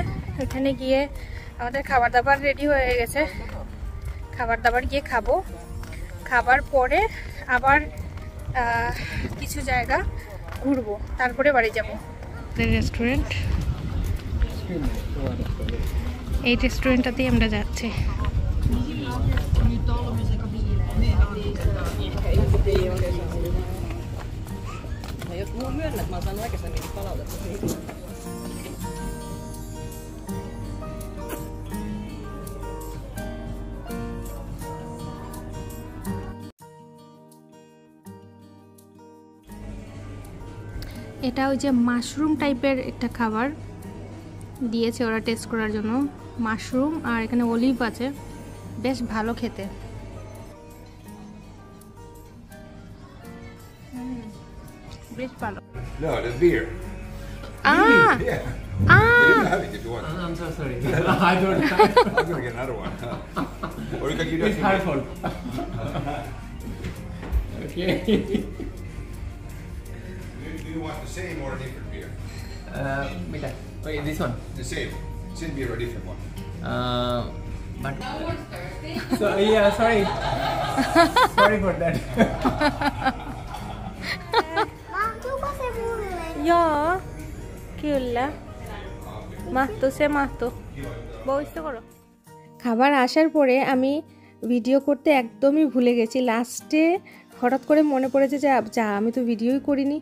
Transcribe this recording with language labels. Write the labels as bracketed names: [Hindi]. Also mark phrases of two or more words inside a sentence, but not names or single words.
[Bangla] এখানে গিয়ে আমাদের খাবার দাবার রেডি হয়ে গেছে, খাবার দাবার গিয়ে খাবো। খাবার পরে আবার কিছু জায়গা ঘুরবো, তারপরে বাড়ি যাবো। রেস্টুরেন্ট, এই রেস্টুরেন্টটাতেই আমরা যাচ্ছি। [Finnish] Jos mulla on myönnä, että mä oon saanut aikaisemmin palautetta siitä. [Bangla] এটা ওই যে মাশরুম টাইপের একটা খাবার দিয়েছে ওরা টেস্ট করার জন্য। মাশরুম আর এখানে অলিভ আছে, বেশ ভালো খেতে। বেশ ভালো। [English] No, the beer. Ah. Yeah. Ah. You can have it if you want. I'm so sorry. I don't. I'm gonna get another one. Or you can give that It's to me. her fault. Okay. Do you want the same or a different beer? Mita. Wait, this one. The same beer or a different one? But. No one's thirsty. So yeah, sorry. Sorry for that. [Finnish] Ja, kyllä. [Bangla] মাহতো বসতে করো। খাবার আসার পরে আমি ভিডিও করতে একদমই ভুলে গেছি। লাস্টে হঠাৎ করে মনে পড়েছে যে আমি তো ভিডিওই করিনি।